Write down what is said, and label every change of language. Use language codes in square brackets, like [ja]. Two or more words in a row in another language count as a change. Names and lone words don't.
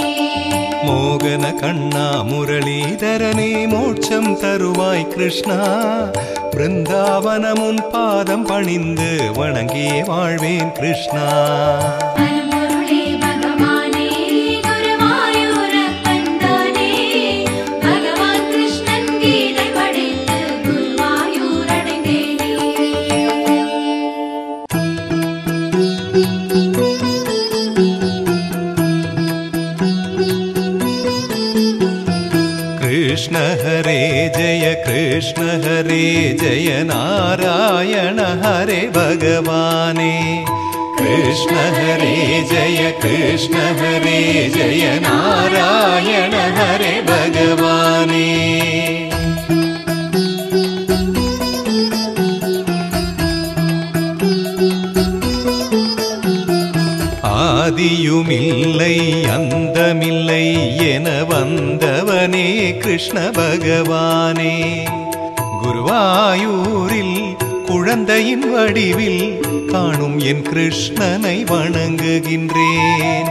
[ta] மோகன கண்ணா முரளிதரனே மோட்சம் தருவாய் கிருஷ்ணா, பிருந்தாவனமுன் பாதம் பணிந்து வணங்கியே வாழ்வேன் கிருஷ்ணா. பரம்பொருளே பகவானே குருவாயூரப்பன் தானே, பகவான் கிருஷ்ணன் கீதை படித்து குருவாயூரடைந்தேனே. [sa] कृष्ण हरे जय कृष्ण हरे जय नारायण हरे भगवाने, कृष्ण हरे जय कृष्ण हरे जय नारायण हरे भगवाने. [ta] ஆதியுமில்லை அந்தமில்லை என வந்தவனே கிருஷ்ண பகவானே, குருவாயூரில் குழந்தையின் வடிவில் காணும் என் கிருஷ்ணனை வணங்குகின்றேன்.